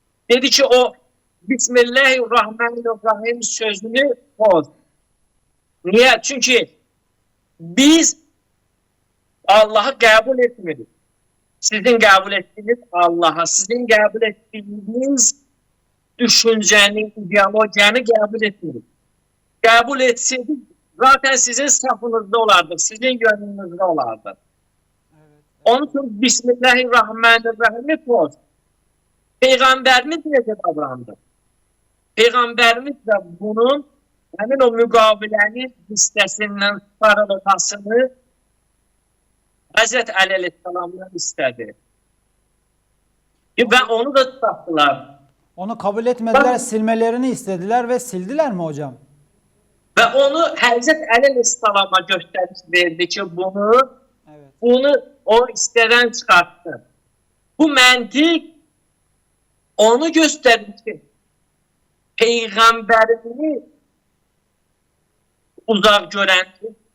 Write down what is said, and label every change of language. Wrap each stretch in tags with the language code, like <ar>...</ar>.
<az>Dedi ki, o Bismillahirrahmanirrahim sözünü poz. Niyə? Çünki biz Allah'ı qəbul etmirik. Sizin qəbul etdiyiniz Allah'a, sizin qəbul etdiyiniz düşüncəni, ideologiyanı qəbul etmirik. Qəbul etseydik, zaten sizin safınızda olardı,</az> <tr>sizin yönünüzde olardı. Evet.</tr> <az>Onun için Bismillahirrahmanirrahim poz. Peyğəmbərimiz necə davrandı? Peyğəmbərimiz də bunun həmin o müqavilənin hissəsindən çıxarılmasını Həzrət Əli əleyhissalamdan istədi. Və onu da tutdular.</az> <tr>Onu kabul etmediler, Ben- silmelerini istediler ve sildiler mi hocam?</tr> <az>Və onu Həzrət Əli əleyhissalama göstəriş verdi ki,</az> <tr>Evet.</tr> <az>bunu o istədən çıxartdı. Bu məntiq onu göstərir ki, Peyğəmbərini uzaq görəndir.</az>